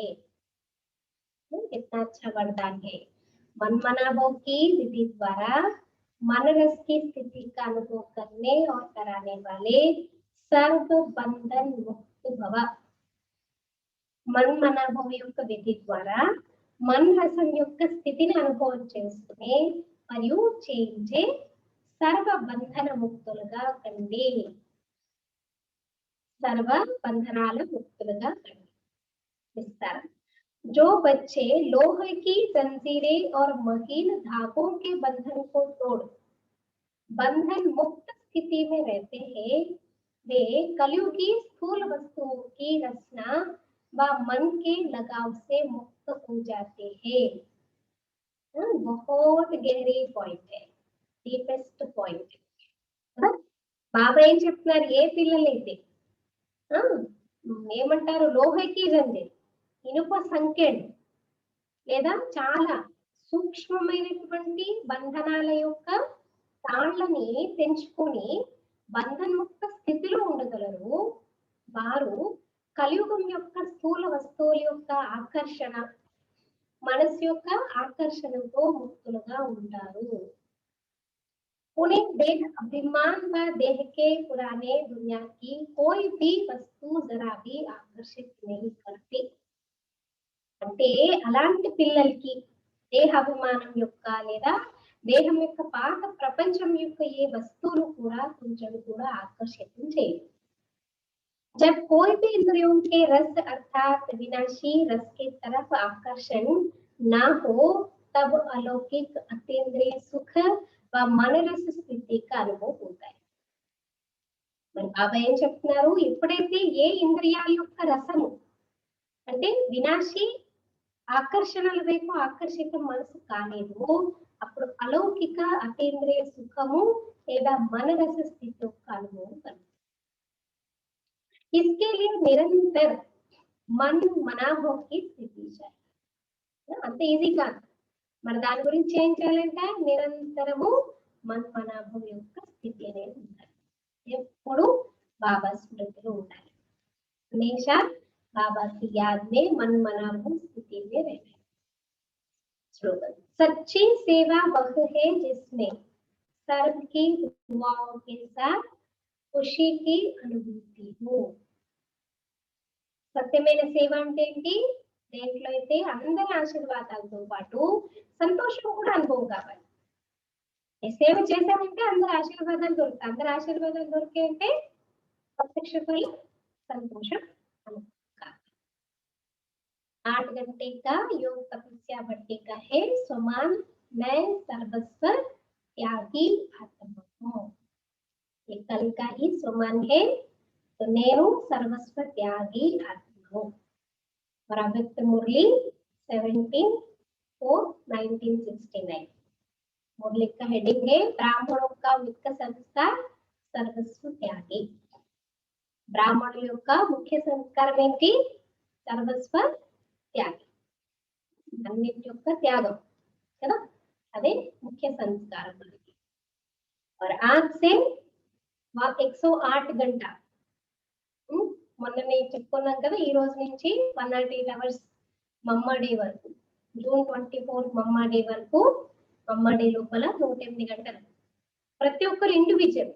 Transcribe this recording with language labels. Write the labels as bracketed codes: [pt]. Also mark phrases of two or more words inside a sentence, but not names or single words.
[hi] कितना अच्छा वरदान है। मन मना भोग की विधि द्वारा मन रस की स्थिति का अनुभव करने और कराने वाले सर्व बंधन मुक्त भव। मन मना भोग [te] యొక్క విధి ద్వారా मन రసం యొక్క స్థితిని అనుభవం చేసుకునే మరియు చేయించే సర్వ బంధన ముక్తులుగా కండి, సర్వ బంధనాల ముక్తులుగా కండి। విస్తారం। [hi] जो बच्चे लोहे की जंजीरें और महीन धागों के बंधन को तोड़ बंधन मुक्त स्थिति में रहते हैं, वे कलयुगी स्थूल वस्तुओं की रचना व मन के लगाव से मुक्त हो जाते हैं। बहुत गहरी पॉइंट है, [en] deepest point. [te] బాబా ఏం చెప్తున్నారు, ఏ పిల్లలైతే ఏమంటారు [hi] लोहकी जंजीर, [te] ఇనుప సంకెళ్ళు లేదా చాలా సూక్ష్మమైనటువంటి బంధనాల యొక్క తాళ్లని తెంచుకొని బంధన్ముక్త స్థితిలో ఉండగలరు, వారు కలియుగం యొక్క స్థూల వస్తువుల యొక్క ఆకర్షణ, మనసు యొక్క ఆకర్షణతో ముక్తులుగా ఉంటారు। [hi] उन्हें देह अभिमान व देह के पुराने दुनिया की कोई भी वस्तु जरा भी आकर्षित नहीं करती। [te] అంటే అలాంటి పిల్లలకి దేహాభిమానం యొక్క లేదా దేహం యొక్క పాత ప్రపంచం యొక్క ఏ వస్తువులు కూడా కొంచెం కూడా ఆకర్షితం చేయదు। [hi] जब कोई भी इंद्रियों के रस अर्थात विनाशी रस की तरफ आकर्षण ना हो, तब अलौकिक अतीन्द्रिय सुख व मनरस స్థితి का अनुभव होता है। [te] మరి బాబా ఏం చెప్తున్నారు, ఎప్పుడైతే ఏ ఇంద్రియాల యొక్క రసము అంటే వినాశీ ఆకర్షణల వైపు ఆకర్షితం మనసు కాలేదు, అప్పుడు అలౌకిక అతీంద్రియ సుఖము లేదా మనరస స్థితి యొక్క అనుభవం కలుగుతుంది। [hi] इसके लिए निरंतर मन मना भोग की स्थिति चाहिए। [te] అంత ఈజీ కాదు, మరి దాని గురించి ఏం చేయాలంటే నిరంతరము [hi] मन मना भोग [te] యొక్క స్థితి అనేది ఉండాలి, ఎప్పుడు బాబా స్మృతిలో ఉండాలి, [hi] हमेशा बाबा की याद में मन मना भोग स्थिति में रहना। स्लोगन, सच्ची सेवा वह है जिसमें सर्व की दुआओं के साथ खुशी की अनुभूति हो। [te] సత్యమైన సేవ అంటే ఏంటి, దేంట్లో అయితే అందరి ఆశీర్వాదాలతో పాటు సంతోషం కూడా అనుభవం కావాలి। సేవ చేసామంటే అందరి ఆశీర్వాదాలు దొరుకుతాయి, అందరి ఆశీర్వాదాలు దొరికే అంటే ప్రత్యక్ష ఫలం సంతోషం అనుభవం కావాలి। 8 घंटे का योग तपस्या भट्टी का है स्वमान मैं सर्वस्व त्यागी आत्मा हूँ। ये कल का ही स्वमान है, तो నేను सर्वस्व त्यागी आत्मा हूँ। और अव्यक्त मुरली 17/4/1969। मुरली का हेडिंग है ब्राह्मणों का मुख्य संस्कार सर्वस्व त्यागी। బ్రాహ్మణుల యొక్క ముఖ్య సంస్కారం ఏంటి, సర్వస్వ త్యాగి, అన్నిటి యొక్క త్యాగం కదా, అదే ముఖ్య సంస్కారం మనకి। [hi] और आज से 108 घंटा [te] మొన్ననే చెప్పుకున్నాం కదా, ఈ రోజు నుంచి 108 అవర్స్ మమ్మా డే వరకు, జూన్ 24 మమ్మా డే వరకు, మమ్మా డే లోపల 108 గంటలు ప్రతి ఒక్కరు ఇండివిజువల్।